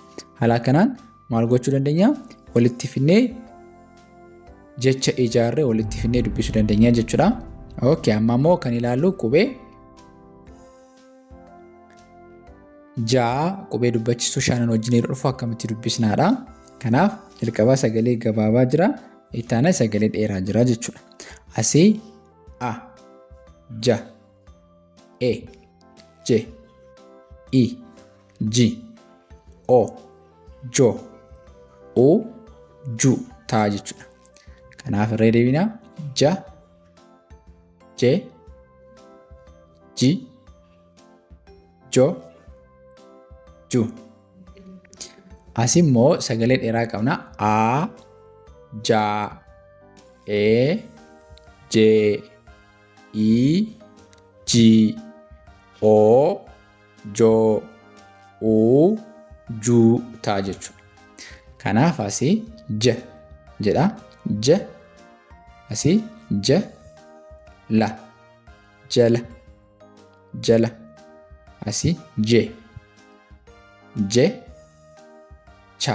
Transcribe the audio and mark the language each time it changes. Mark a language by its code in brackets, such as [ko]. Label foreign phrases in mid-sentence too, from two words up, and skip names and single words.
[om] Haala kanaan maal gochuu dandeenya? Walitti fidnee jecha ijaarree walitti fidnee dubbisuu dandeenya jechuudha. Okay, amma immoo kan ilaallu qubee jaa qubee dubbachiistuu shaanan wajjin yeroo dhufu akkamitti dubbisnaadha. Kanaaf jalqabaa sagalee gabaabaa jira. Itti aanaa sagalee dheeraa jira jechuudha. Asii a ja e je i ji o jo u ju ta'a jechuudha. Kanaaf irra deebinaa ja je ji jo ju. Asii immoo sagalee dheeraa qabna. A ja e je i ji o jo u ju ta'a jechuudha. Kanaaf asii ja jedha. Ja asii ja la jala asii je cha.